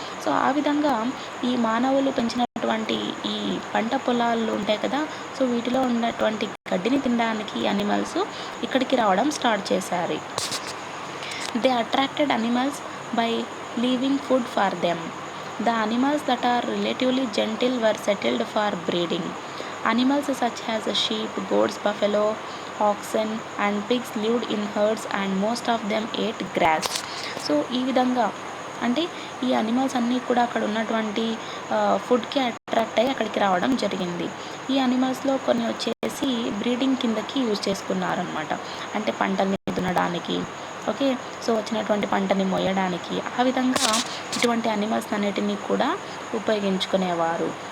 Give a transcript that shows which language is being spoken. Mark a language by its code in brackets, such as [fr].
[te] So ఆ విధంగా ఈ మానవులు పెంచినటువంటి ఈ పంట పొలాలు ఉంటాయి కదా, సో వీటిలో ఉన్నటువంటి గడ్డిని తినడానికి అనిమల్స్ ఇక్కడికి రావడం స్టార్ట్ చేశారు. [en] They attracted animals by leaving food for them. The animals that are relatively gentle were settled for breeding. Animals such as sheep, goats, buffalo, oxen and pigs lived in herds and most of them ate grass. [te] So ఈ విధంగా అంటే ఈ animals అన్నీ కూడా అక్కడ ఉన్నటువంటి ఫుడ్కి attract అయ్యి అక్కడికి రావడం జరిగింది. ఈ అనిమల్స్లో కొన్ని వచ్చేసి బ్రీడింగ్ కిందకి యూజ్ చేసుకున్నారనమాట, అంటే పంటల్ని దున్నడానికి, ఓకే. సో వచ్చినటువంటి పంటని మోయడానికి ఆ విధంగా ఇటువంటి అనిమల్స్ అన్నిటినీ కూడా ఉపయోగించుకునేవారు.